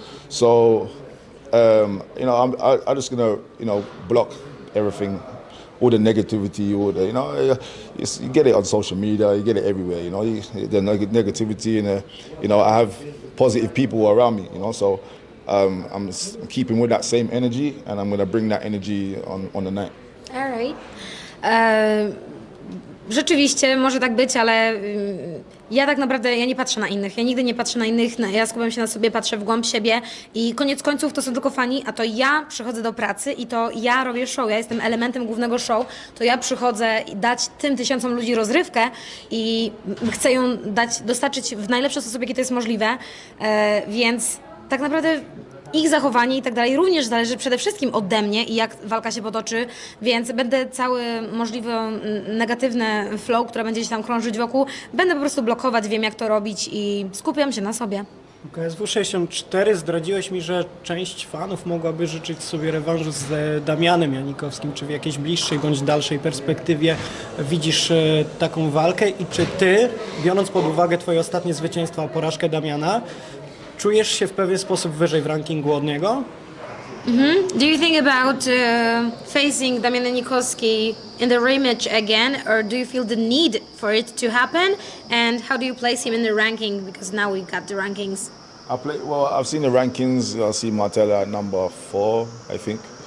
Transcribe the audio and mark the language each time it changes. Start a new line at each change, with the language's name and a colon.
English: So, I'm just going to, block everything, all the negativity, all the, you get it on social media, you get it everywhere, the negativity and, I have positive people around me, so I'm keeping with that same energy and I'm going to bring that energy on the night. All right.
Polish: Rzeczywiście może tak być, ale ja tak naprawdę nie patrzę na innych. Ja nigdy nie patrzę na innych, ja skupiam się na sobie, patrzę w głąb siebie i koniec końców to są tylko fani, a to ja przychodzę do pracy i to ja robię show, ja jestem elementem głównego show, to ja przychodzę i dać tym tysiącom ludzi rozrywkę i chcę ją dostarczyć w najlepszy sposób, jaki to jest możliwe, więc tak naprawdę ich zachowanie i tak dalej również zależy przede wszystkim ode mnie i jak walka się potoczy, więc będę cały możliwy negatywny flow, która będzie się tam krążyć wokół, będę po prostu blokować, wiem jak to robić i skupiam się na sobie. KSW 64 zdradziłeś mi, że część fanów mogłaby życzyć sobie rewanżu z Damianem Janikowskim. Czy w jakiejś bliższej bądź dalszej perspektywie widzisz taką walkę i czy ty, biorąc pod uwagę twoje ostatnie zwycięstwa, porażkę Damiana, czujesz się w pewien sposób wyżej w rankingu od niego?
English: Do you think about facing Damian Janikowski in the rematch again, or do you feel the need for it to happen? And how do you place him in the ranking? Because now we got the rankings. I've seen the rankings. I see Materlą at number 4, I think.